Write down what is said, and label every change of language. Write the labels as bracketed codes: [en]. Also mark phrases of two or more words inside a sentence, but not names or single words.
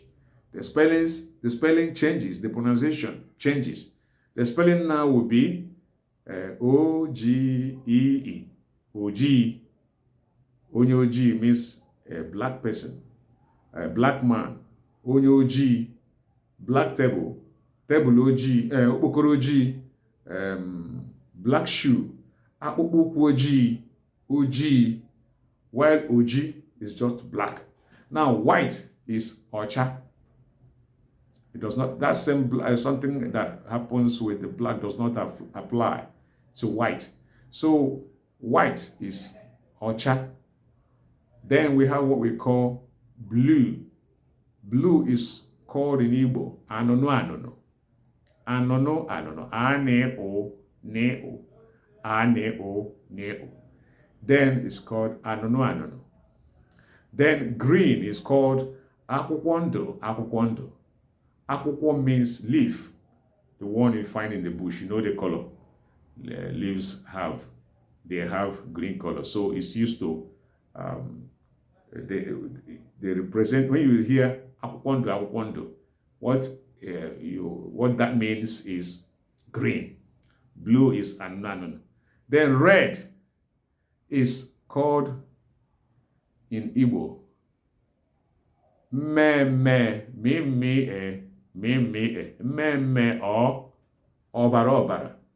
[en] The spelling changes, the pronunciation changes. The spelling now will be O-G-E-E. O-G. Onyoji means a black person, a black man. [ig] Onyoji, [en] black table, [ig] table oji, okpokoro oji, [en] black shoe, [ig] akpụkpọ ụkwụ oji, [en] while oji is just black. Now white is ocha. It does not, that same something that happens with the black does not apply to white. So white is ocha. Then we have what we call blue. Blue is called in Igbo [ig] anono anono. Anono anono. Ane-o, ne-o. Ane-o, ne-o. [en] Then it's called [ig] anono anono. [en] Then green is called [ig] akwụkwọ ndụ, akwụkwọ ndụ. [en] Akwụkwọ means leaf, the one you find in the bush. You know the color. Leaves have green color. So it's used to, they represent, when you hear [ig] akwụkwọ ndụ, akwụkwọ ndụ, [en] what that means is green. Blue is anono. Then red is called in Igbo me or [ig] ọbara ọbara.